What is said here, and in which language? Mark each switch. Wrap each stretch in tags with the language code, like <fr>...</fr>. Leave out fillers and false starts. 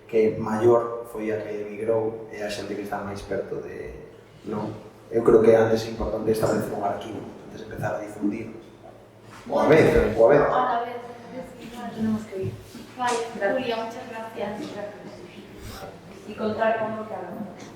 <gl>que maior foi a que emigrou e a xente que está máis perto de... Non? Eu creo que antes é importante establecer un arquivo antes de empezar a difundir. O a vez.</gl> <es>A vez, tenemos que ir. Vale, Julia, muchas gracias. Y contar con lo que hablamos.</es>